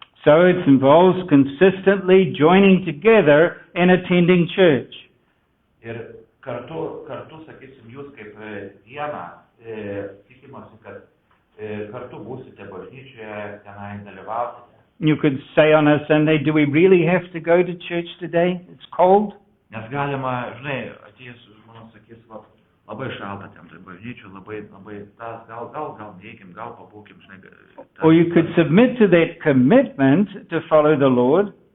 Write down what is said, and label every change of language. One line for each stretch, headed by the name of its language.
English: So it involves consistently joining together and attending church.
Lithuanian: Ir kartu, sakysim, jūs kaip viena, tikimasi, kad kartu būsite bažnyčioje, tenai dalyvausite.
English: You could say on a Sunday, do we really have to go to church today? It's cold.
Lithuanian: Nes galima, žinai, atėjus žmonės sakys, labai šalta ten, tai bažnyčių, labai, gal neįkim, gal pabūkim, žinai.
English: Or you could submit to that commitment to follow the Lord.